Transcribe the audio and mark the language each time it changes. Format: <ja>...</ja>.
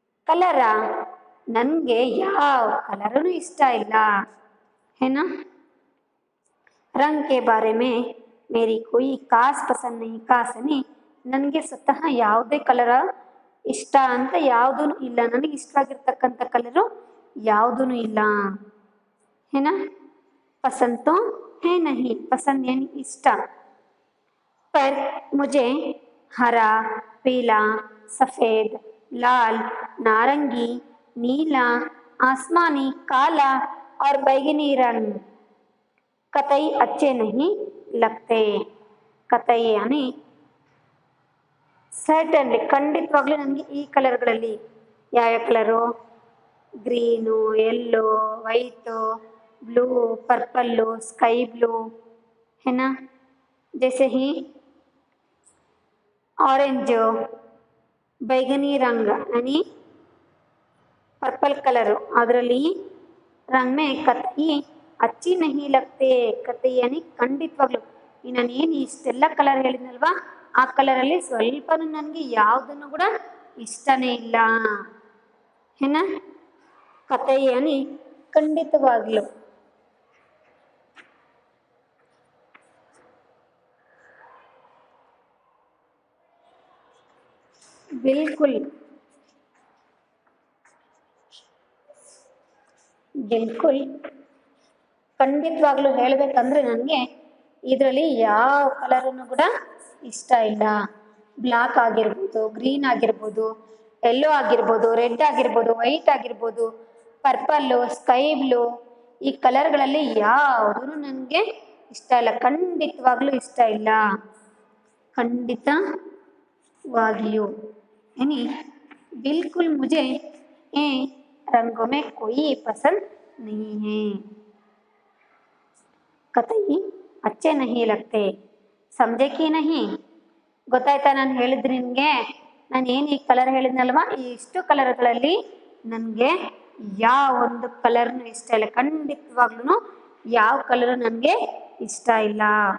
<kn>Colour ನನಗೆ ಯಾವ ಕಲರೂ ಇಷ್ಟ ಇಲ್ಲ,</kn> <hi>है ना। रंग के बारे में मेरी कोई खास पसंद नहीं,</hi> <kn>ಕಾಸನಿ ನನಗೆ ಸ್ವತಃ ಯಾವುದೇ ಕಲರ್ ಇಷ್ಟ ಅಂತ ಯಾವುದೂ ಇಲ್ಲ, ನನಗೆ ಇಷ್ಟವಾಗಿರ್ತಕ್ಕಂಥ ಕಲರು ಯಾವುದೂ ಇಲ್ಲ,</kn> <hi>है ना। पसंद तो है नहीं, पसंद यानी इष्ट, पर मुझे हरा, पीला, सफ़ेद, लाल, नारंगी, नीला, आसमानी, काला और बैगनी रंग कतई अच्छे नहीं लगते। कतई यानी ಸರ್ಟನ್ಲಿ,</hi> <kn>ಖಂಡಿತವಾಗ್ಲೂ ನನಗೆ ಈ ಕಲರ್ಗಳಲ್ಲಿ ಯಾವ್ಯಾವ colour, green, yellow, white,</kn> <hi>blue, purple, sky blue, है ना, जैसे ही ऑरेंज, बैगनी रंग यानी पर्पल कलर, ಅದರಲ್ಲಿ रंग में कतई अच्छी नहीं लगते। कतई यानी</hi> <kn>ಖಂಡಿತವಾಗ್ಲೂ ನಾನೇನು ಇಷ್ಟೆಲ್ಲ ಕಲರ್ ಹೇಳಿದ್ನಲ್ವಾ ಆ ಕಲರಲ್ಲಿ ಸ್ವಲ್ಪನೂ ನನಗೆ ಯಾವುದನ್ನು ಕೂಡ ಇಷ್ಟನೇ ಇಲ್ಲ,</kn> <hi>है ना। कतई यानी ಖಂಡಿತವಾಗ್ಲೂ।</hi> <kn>बिल्कुल बिल्कुल ಖಂಡಿತವಾಗ್ಲೂ ಹೇಳಬೇಕಂದ್ರೆ ನನಗೆ ಇದರಲ್ಲಿ ಯಾವ ಕಲರನ್ನು ಕೂಡ ಇಷ್ಟ ಇಲ್ಲ। ಬ್ಲ್ಯಾಕ್ ಆಗಿರ್ಬೋದು, ಗ್ರೀನ್ ಆಗಿರ್ಬೋದು, ಯೆಲ್ಲೋ ಆಗಿರ್ಬೋದು, ರೆಡ್ ಆಗಿರ್ಬೋದು, ವೈಟ್ ಆಗಿರ್ಬೋದು, ಪರ್ಪಲ್ಲು, ಸ್ಕೈ ಬ್ಲೂ, ಈ ಕಲರ್ಗಳಲ್ಲಿ ಯಾವುದೂ ನನಗೆ ಇಷ್ಟ ಇಲ್ಲ, ಖಂಡಿತವಾಗ್ಲೂ ಇಷ್ಟ ಇಲ್ಲ।</kn> <hi>खंडितವಾಗಿಯೂ यानी बिल्कुल मुझे ये रंगों में कोई पसंद नहीं है कतई अच्छे नहीं लगते समझे कि नहीं</hi> <kn>ಗೊತ್ತಾಯ್ತಾ ನಾನು ಹೇಳಿದ್ರೆ ನಿನಗೆ ನಾನು ಏನು ಈ ಕಲರ್ ಹೇಳಿದ್ನಲ್ವಾ ಈ ಇಷ್ಟು ಕಲರ್ಗಳಲ್ಲಿ ನನಗೆ ಯಾವ ಒಂದು ಕಲರ್ನು ಇಷ್ಟ ಇಲ್ಲ ಖಂಡಿತವಾಗ್ಲೂ ಯಾವ ಕಲರ್ ನನಗೆ ಇಷ್ಟ ಇಲ್ಲ</kn>